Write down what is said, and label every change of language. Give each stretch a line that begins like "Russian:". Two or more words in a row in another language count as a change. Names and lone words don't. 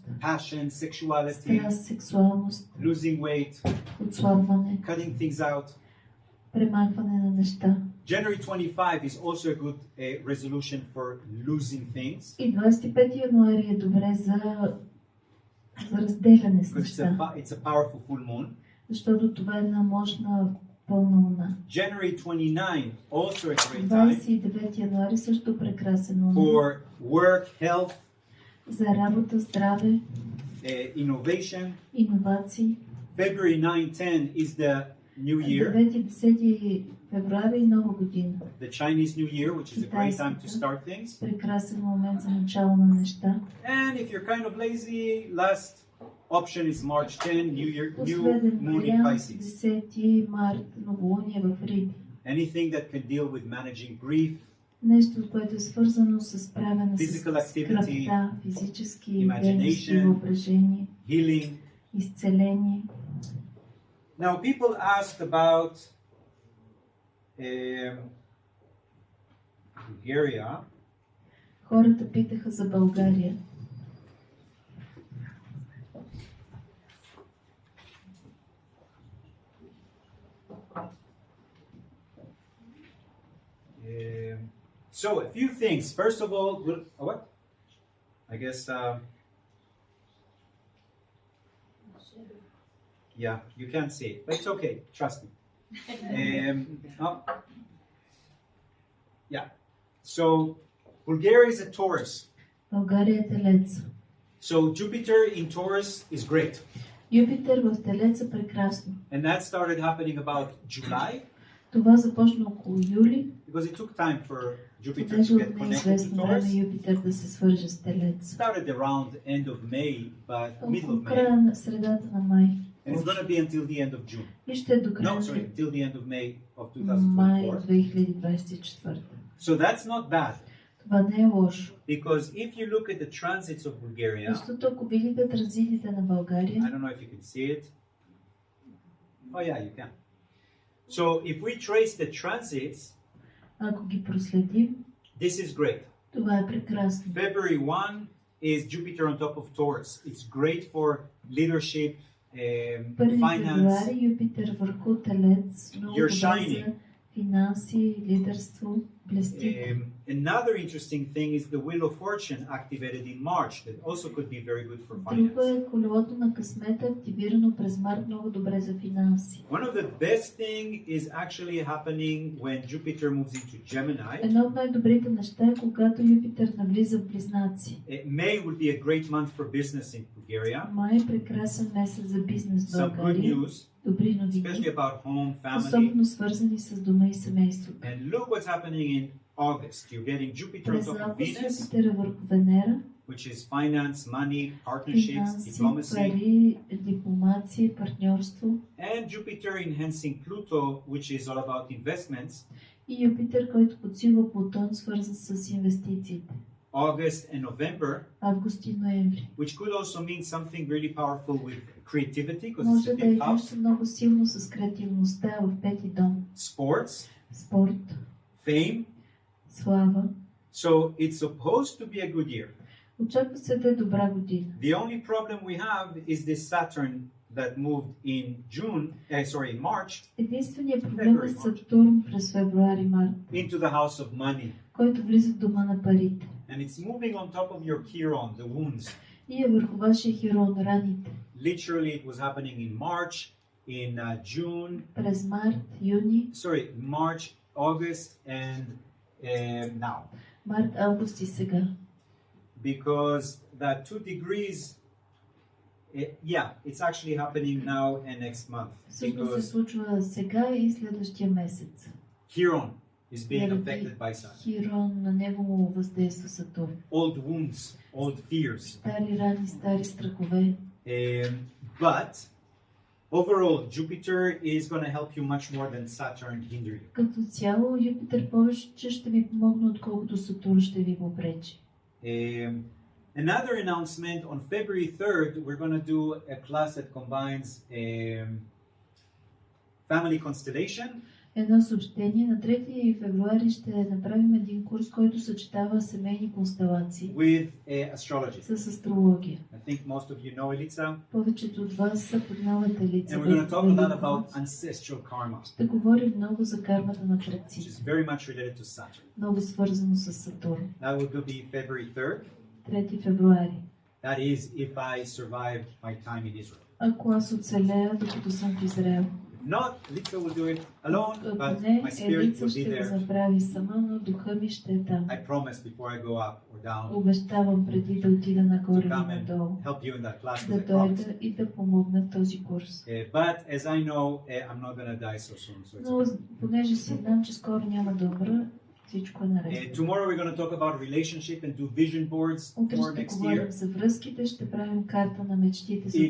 English: passion, sexuality,
Bulgarian: страст, сексуалност,
English: losing weight,
Bulgarian: отслабване,
English: cutting things out.
Bulgarian: премахване на неща.
English: January 25 is also a good resolution for losing things.
Bulgarian: И 25 януари е добре за разделяне с
English: Because
Bulgarian: неща,
English: it's a powerful full moon.
Bulgarian: защото това е една мощна пълна луна.
English: January 29, also a great time
Bulgarian: 29 януари също прекрасен луна.
English: for work, health,
Bulgarian: За работа, здраве,
English: innovation.
Bulgarian: иновации.
English: February 9-10 is the New Year,
Bulgarian: 9-10 февруари и нова година.
English: the Chinese New Year, which is a great time to start things.
Bulgarian: Прекрасен момент за начало на неща.
English: And if you're kind of lazy, last option is March 10, New Year, new
Bulgarian: Последен
English: moon in
Bulgarian: вариант,
English: Pisces.
Bulgarian: 10 март, новолуние в Риби.
English: Anything that can deal with managing grief,
Bulgarian: Нещо, което е свързано с справяне с
English: Physical activity,
Bulgarian: скръпта, физически
English: imagination,
Bulgarian: дейности, въображение,
English: healing.
Bulgarian: изцеление.
English: Now, people asked about Bulgaria.
Bulgarian: Хората питаха за България.
English: So, a few things. First of all, what? I guess, yeah, you can't see it, but it's okay. Trust me. Yeah. So, Bulgaria is a Taurus.
Bulgarian: България е Телец.
English: So, Jupiter in Taurus is great.
Bulgarian: Юпитер в Телец е прекрасно.
English: And that started happening about July.
Bulgarian: Това започна около юли.
English: Because it took time for Jupiter
Bulgarian: Понеже
English: to get
Bulgarian: от
English: connected to
Bulgarian: неизвестно време
English: Taurus.
Bulgarian: Юпитер да се свърже с Телец.
English: Started around end of May, but middle
Bulgarian: Около
English: of
Bulgarian: края
English: May.
Bulgarian: на средата на май.
English: And it's going to be until the end of June.
Bulgarian: И ще е до
English: No,
Bulgarian: края
English: sorry,
Bulgarian: на
English: until the end of May of
Bulgarian: май
English: 2024.
Bulgarian: 2024.
English: So that's not bad.
Bulgarian: Това не е лошо.
English: Because if you look at the transits of Bulgaria,
Bulgarian: Защото ако видите транзитите на България,
English: I don't know if you can see it. Oh yeah, you can. So if we trace the transits,
Bulgarian: ако ги проследим,
English: this is great.
Bulgarian: това е прекрасно.
English: February 1 is Jupiter on top of Taurus. It's great for leadership,
Bulgarian: 1
English: finance.
Bulgarian: февруари Юпитер върху Телец, много
English: You're
Bulgarian: добре
English: shining.
Bulgarian: за финанси, лидерство, блестите.
English: Another interesting thing is the Wheel of Fortune activated in March. That also could be very good for
Bulgarian: Друго
English: finance.
Bulgarian: е колелото на късмета, активирано през март, много добре за финанси.
English: One of the best thing is actually happening when Jupiter moves into Gemini.
Bulgarian: Едно от най-добрите неща е когато Юпитер навлиза в Близнаци.
English: May would be a great month for business in Bulgaria.
Bulgarian: Май е прекрасен месец за бизнес в
English: Some good
Bulgarian: България.
English: news,
Bulgarian: Добри новини,
English: especially about home, family.
Bulgarian: особено свързани с дома и семейството.
English: And look what's happening in August. You're getting Jupiter on
Bulgarian: През
English: top of
Bulgarian: август
English: Venus,
Bulgarian: Юпитер е върху Венера,
English: which is finance, money, partnerships,
Bulgarian: финанси,
English: diplomacy.
Bulgarian: пари, дипломация, партньорство.
English: And Jupiter enhancing Pluto, which is all about investments.
Bulgarian: И Юпитер, който подсилва Плутон, свързан с инвестициите.
English: August and November,
Bulgarian: Август и ноември.
English: which could also mean something really powerful with creativity, because it's
Bulgarian: Може
English: a
Bulgarian: да е
English: big house.
Bulgarian: нещо много силно с креативността в пети дом.
English: Sports,
Bulgarian: Спорт,
English: fame.
Bulgarian: слава.
English: So it's supposed to be a good year.
Bulgarian: Очаква се да е добра година.
English: The only problem we have is this Saturn that moved in in March,
Bulgarian: единственият проблем е Сатурн през февруари-март,
English: into the house of money.
Bulgarian: който влиза в дома на парите.
English: And it's moving on top of your chiron, the wounds.
Bulgarian: И е върху вашия хирон, раните.
English: Literally, it was happening in March, in June.
Bulgarian: През март, юни.
English: March, August, and now.
Bulgarian: Март, август и сега.
English: Because that 2 degrees, it's actually happening now and next month.
Bulgarian: Всъщност се случва сега и следващия месец.
English: Chiron is being affected by Saturn.
Bulgarian: Хирон, на него му въздейства Сатурн.
English: Old wounds, old fears.
Bulgarian: Стари рани, стари страхове.
English: But overall, Jupiter is going to help you much more than Saturn hinder you.
Bulgarian: Като цяло, Юпитер повече ще ви помогне, отколкото Сатурн ще ви попречи.
English: Another announcement, on February 3rd, we're going to do a class that combines family constellation.
Bulgarian: Едно съобщение. На 3 февруари ще направим един курс, който съчетава семейни констелации
English: with astrology.
Bulgarian: С астрология.
English: I think most of you know Elitsa.
Bulgarian: Повечето от вас са познават Елица.
English: And we're going to talk a lot about ancestral karma.
Bulgarian: Ще говорим много за кармата на предците.
English: Which is very much related to Saturn.
Bulgarian: Много свързано с Сатурн.
English: That will be February 3rd.
Bulgarian: 3 февруари.
English: That is if I survive my time in Israel.
Bulgarian: Ако аз оцелея, докато съм в Израел.
English: Not, Elitsa will do it alone, but my spirit
Bulgarian: Елица
English: will be
Bulgarian: ще го
English: there.
Bulgarian: направи сама, но духа ми ще е там.
English: I promise before I go up or down.
Bulgarian: Обещавам преди да отида нагоре или надолу.
English: Help you in that class
Bulgarian: Да дойда и да помогна в този курс.
English: But as I know, I'm not going to die so soon. So it's
Bulgarian: Но понеже си знам, че скоро няма да умра, всичко е наред.
English: Tomorrow we're going to talk about relationship and do vision boards
Bulgarian: Утре
English: for
Bulgarian: ще
English: next
Bulgarian: говорим
English: year.
Bulgarian: за връзките, ще правим карта на мечтите за